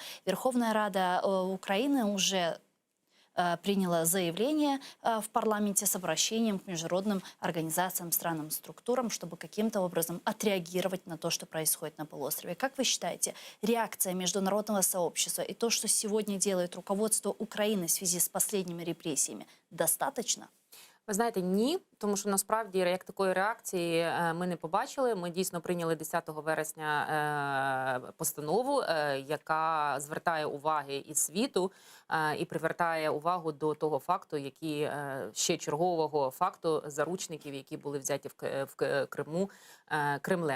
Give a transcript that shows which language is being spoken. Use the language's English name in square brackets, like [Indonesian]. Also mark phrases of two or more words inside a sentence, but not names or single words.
[Russian] Верховная Рада Украины уже приняла заявление в парламенте с обращением к международным организациям, странам, структурам, чтобы каким-то образом отреагировать на то, что происходит на полуострове. Как вы считаете, реакция международного сообщества и то, что сегодня делает руководство Украины в связи с последними репрессиями, достаточно? [Ukrainian] Ви знаєте, ні, тому що насправді як такої реакції ми не побачили. Ми дійсно прийняли 10 вересня постанову, яка звертає уваги і світу, і привертає увагу до того факту, які ще чергового факту заручників, які були взяті в Криму Кремлем.